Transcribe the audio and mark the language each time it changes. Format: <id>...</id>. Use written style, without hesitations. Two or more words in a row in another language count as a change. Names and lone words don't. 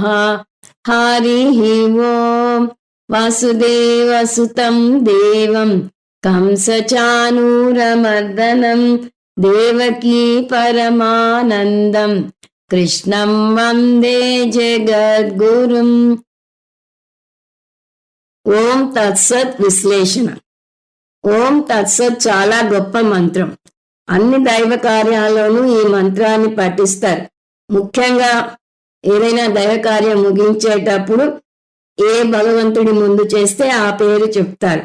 <sa>हरिः ओम्। वासुदेवसुतं देवं कंसचाणूरमर्दनं देवकी परमानन्दं कृष्णं वन्दे जगद्गुरुम्।</sa> <te>ఓం తత్సత్ విశ్లేషణ. ఓం తత్సత్ చాలా గొప్ప మంత్రం. అన్ని దైవ కార్యాల్లోనూ ఈ మంత్రాన్ని పఠిస్తారు. ముఖ్యంగా ఏదైనా దైవ కార్యం ముగించేటప్పుడు ఏ భగవంతుడి ముందు చేస్తే ఆ పేరు చెప్తారు.</te>